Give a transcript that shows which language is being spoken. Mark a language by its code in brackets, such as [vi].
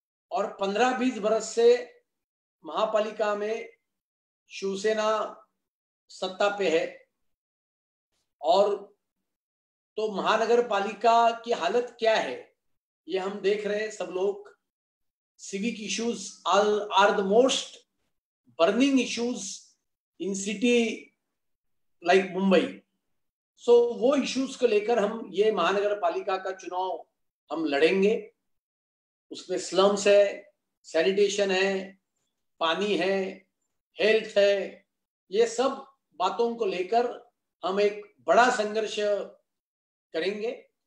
[hi] और 15-20 बरस से महापालिका में शिवसेना सत्ता पे है। और तो महानगर पालिका की हालत क्या है ये हम देख रहे हैं सब लोग। [en] civic issues are the most burning issues in city like Mumbai. [hi] So वो issues को लेकर हम ये महानगर पालिका का चुनाव हम लड़ेंगे. उसमें slums है, sanitation है, पानी है, health है, ये सब बातों को लेकर हम एक बड़ा संघर्ष करेंगे.